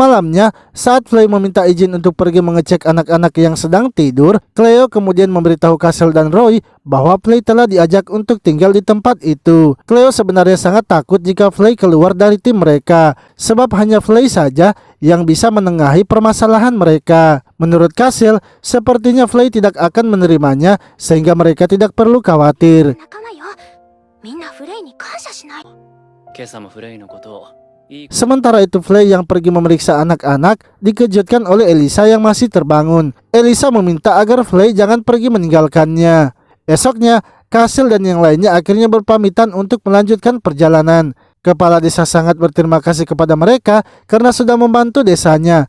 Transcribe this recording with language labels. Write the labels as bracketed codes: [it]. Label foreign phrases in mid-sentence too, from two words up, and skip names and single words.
[id] Malamnya, saat Flay meminta izin untuk pergi mengecek anak-anak yang sedang tidur, Cleo kemudian memberitahu Castle dan Roy bahwa Flay telah diajak untuk tinggal di tempat itu. Cleo sebenarnya sangat takut jika Flay keluar dari tim mereka, sebab hanya Flay saja yang bisa menengahi permasalahan mereka. Menurut Castle, sepertinya Flay tidak akan menerimanya sehingga mereka tidak perlu khawatir. [ja] みんなフレイに感謝しない。今朝もフレイのことをいい [id] Sementara itu Flay yang pergi memeriksa anak-anak dikejutkan oleh Elisa yang masih terbangun. Elisa meminta agar Flay jangan pergi meninggalkannya. Esoknya, Castle dan yang lainnya akhirnya berpamitan untuk melanjutkan perjalanan. Kepala desa sangat berterima kasih kepada mereka karena sudah membantu desanya.